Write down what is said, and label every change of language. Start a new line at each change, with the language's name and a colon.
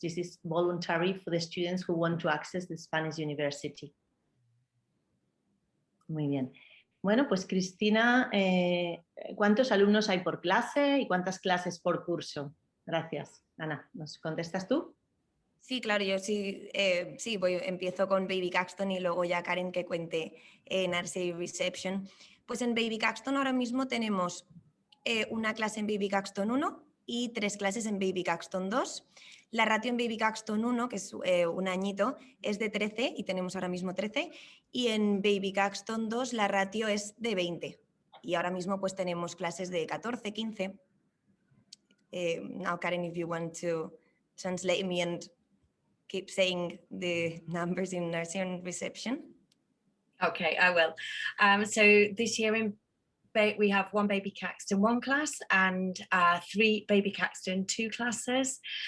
English: This is voluntary for the students who want to access the Spanish university.
Spanish: Muy bien. Bueno, pues Cristina, ¿cuántos alumnos hay por clase y cuántas clases por curso? Gracias. Ana, ¿nos contestas tú? Sí, claro, yo sí, empiezo con Baby Caxton y luego ya Karen que cuente Nursery Reception. Pues en Baby Caxton ahora mismo tenemos una clase en Baby Caxton 1 y 3 clases en Baby Caxton 2. La ratio en Baby Caxton 1, que es un añito, es de 13 y tenemos ahora mismo 13. Y en Baby Caxton 2 la ratio es de 20. Y ahora mismo pues tenemos clases de 14, 15.
English: Now Karen, if you want to translate me and keep saying the numbers in nursery and reception. Okay, I will. So this year we have 1 Baby Caxton 1 class and 3 Baby Caxton 2 classes.